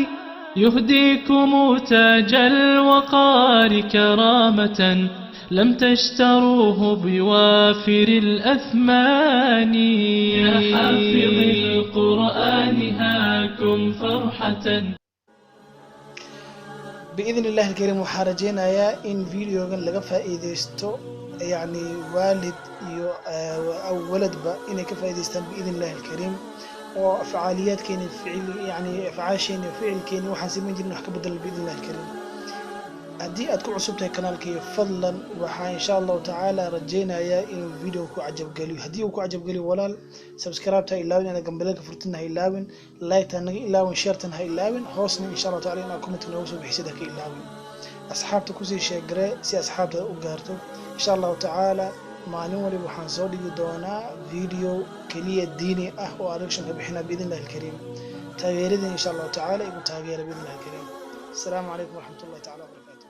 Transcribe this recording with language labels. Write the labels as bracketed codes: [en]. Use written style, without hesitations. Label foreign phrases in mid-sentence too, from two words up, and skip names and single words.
[ar] يهديكم تاج الوقار كرامة لم تشتروه بوافر الأثمان. يا حافظ القرآن هاكم فرحة. بإذن الله الكريم [so] waxaa rajeynayaa in videogan laga faa'iideysto yani waalid iyo waladba inay ka faa'iideystaan [ar] بإذن الله الكريم [so] oo afcaaliyaadkeena yani afcaasheena ficilkeena waxaan sameyn jirnay wax ka bedel [ar] بإذن الله الكريم. [so] haddii aad ku cusub tahay kanaalkayga fadlan waxaa insha allahu tacaala rajeynayaa inuu video ku cajab geliyo. haddii uu ku cajab geliyo walaal subscribe ta ilaawin, inaad gambalka furtin ha ilaawin, like ta naga ilaawin, share tan ha ilaawin, hoosna insha allahu tacaala inaad comment noogu soo bixisid ha ka ilaawin. asxaabta kusii sheegare si asxaabta u gaarto insha allahu tacaala. maalin waliba waxaan soo dhigi doonaa video kaliya diini ah oo action ka bixina [ar] بإذن الله الكريم. [so] taageerada insha allahu tacaala igu taageera [ar] بإذن الله الكريم. السلام عليكم ورحمة الله تعالى وبركاته.